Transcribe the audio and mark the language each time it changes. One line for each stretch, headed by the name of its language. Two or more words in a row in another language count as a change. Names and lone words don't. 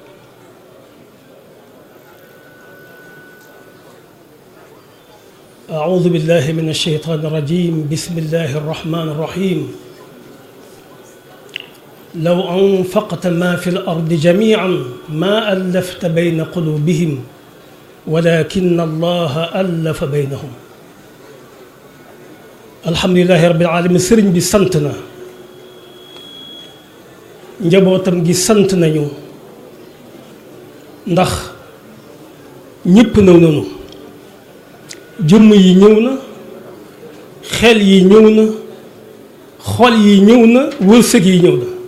Arabic: أعوذ بالله من الشيطان الرجيم بسم الله الرحمن الرحيم لو أنفقت ما في الأرض جميعا ما ألفت بين قلوبهم ولكن الله ألف بينهم الحمد لله رب العالمين
Wolof: sëriñ bi sant na njabootam gi sant nañu ndax ñëpp ñëw nañu jëmm yi ñëw na xel yi ñëw na xol yi ñëw na wërsëg yi ñëw na